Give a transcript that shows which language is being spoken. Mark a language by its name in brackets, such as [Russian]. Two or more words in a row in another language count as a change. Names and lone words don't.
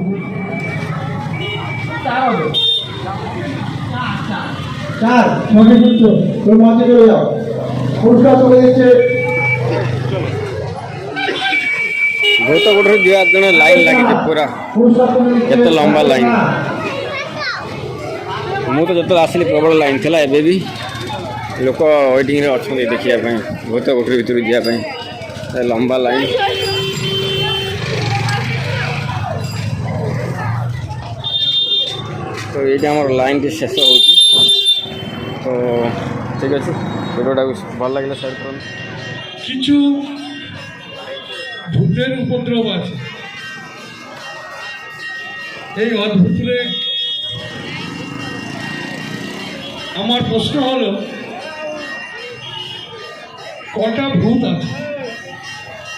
[Bangla] চার সঠিক উত্তর। তোর মঞ্চে চলে যাও, পুরস্কার চলে যাচ্ছে। ভূত কোঠরি যাওয়ার জন্য লাইন লাগিছে পুরা, এত লম্বা লাইন। [Odia] ମୁଁ ତ ଯେତେବେଳେ ଆସିଲି ପ୍ରବଳ ଲାଇନ୍ ଥିଲା, ଏବେ ବି ଲୋକ ୱେଟିଂରେ ଅଛନ୍ତି ଦେଖିବା ପାଇଁ ଭୂତ କୋଠରୀ ଭିତରକୁ ଯିବା ପାଇଁ, ଲମ୍ବା ଲାଇନ୍। ତ ଏଇଠି ଆମର ଲାଇନ୍ଟି ଶେଷ ହେଉଛି। ତ ଠିକ୍ ଅଛି, ଭିଡ଼ିଓଟାକୁ ଭଲ ଲାଗିଲା ସେୟାର କରନ୍ତୁ। [Bangla] কিছু ভূতের উপদ্রব আছে। এই অদ্ভুতরে আমার প্রশ্ন হলো, কটা ভূত আছে?